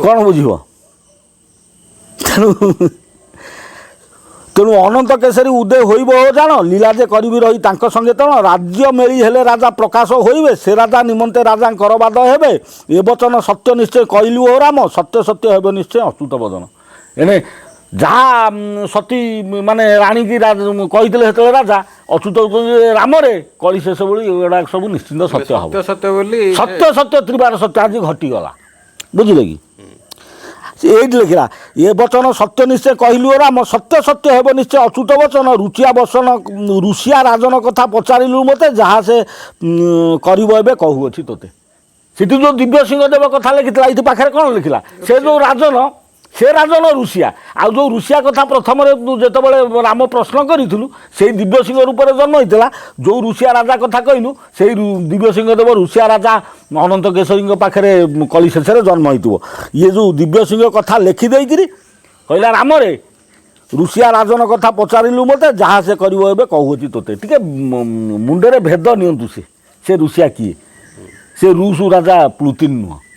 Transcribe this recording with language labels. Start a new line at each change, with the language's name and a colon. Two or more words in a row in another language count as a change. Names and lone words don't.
Odia: କ'ଣ ବୁଝିବ ତେଣୁ ଅନନ୍ତ କେଶରୀ ଉଦୟ ହୋଇବ ଓ ଜାଣ ଲୀଳା ଯେ କରିବି ରହି ତାଙ୍କ ସଙ୍ଗେ ତଣ ରାଜ୍ୟ ମେଳି ହେଲେ ରାଜା ପ୍ରକାଶ ହୋଇବେ ସେ ରାଜା ନିମନ୍ତେ ରାଜାଙ୍କର ବାଦ ହେବେ ଏ ବଚନ ସତ୍ୟ ନିଶ୍ଚୟ କହିଲୁ ଓ ରାମ ସତ୍ୟ ସତ୍ୟ ହେବ ନିଶ୍ଚୟ ଅଚ୍ୟୁତ ବଦନ ଏଣେ ଯାହା ସତୀ ମାନେ ରାଣୀକି କହିଥିଲେ ସେତେବେଳେ ରାଜା ଅଚ୍ୟୁତ ରାମରେ କଳି ଶେଷ ଭଳି ଏଗୁଡ଼ାକ ସବୁ ନିଶ୍ଚିନ୍ତ ସତ୍ୟ ହେବ ସତ୍ୟ ସତ୍ୟ ତ୍ରିବାର ସତ୍ୟ ଆଜି ଘଟିଗଲା ବୁଝିଲେ କି ଏଇଟି ଲେଖିଲା ଏ ବଚନ ସତ୍ୟ ନିଶ୍ଚୟ କହିଲୁ ରାମ ସତ୍ୟ ସତ୍ୟ ହେବ ନିଶ୍ଚୟ ଅଚ୍ୟୁତ ବଚନ ରୁଷିଆ ରାଜନ କଥା ପଚାରିଲୁ ମୋତେ ଯାହା ସେ କରିବ ଏବେ କହୁଅଛି ତୋତେ ସେଠି ଯେଉଁ ଦିବ୍ୟ ସିଂହଦେବ କଥା ଲେଖିଥିଲା ଏଇଠି ପାଖରେ କ'ଣ ଲେଖିଲା ସେ ଯେଉଁ ରାଜନ ସେ ରାଜନ ରୁଷିଆ ଆଉ ଯେଉଁ ରୁଷିଆ କଥା ପ୍ରଥମରେ ଯେତେବେଳେ ରାମ ପ୍ରଶ୍ନ କରିଥିଲୁ ସେଇ ଦିବ୍ୟ ସିଂହ ରୂପରେ ଜନ୍ମ ହେଇଥିଲା ଯେଉଁ ରୁଷିଆ ରାଜା କଥା କହିଲୁ ସେଇ ଦିବ୍ୟ ସିଂହଦେବ ରୁଷିଆ ରାଜା ଅନନ୍ତ କେଶରୀଙ୍କ ପାଖରେ କଳି ଶେଷରେ ଜନ୍ମ ହେଇଥିବ ଇଏ ଯେଉଁ ଦିବ୍ୟ ସିଂହ କଥା ଲେଖିଦେଇକିରି କହିଲା ରାମରେ ରୁଷିଆ ରାଜନ କଥା ପଚାରିଲୁ ମୋତେ ଯାହା ସେ କରିବ ଏବେ କହୁଅଛି ତୋତେ ଟିକେ ମୁଣ୍ଡରେ ଭେଦ ନିଅନ୍ତୁ ସେ ରୁଷିଆ କିଏ ସେ ରୁଷ ରାଜା ପ୍ଲୁତିନ ନୁହଁ।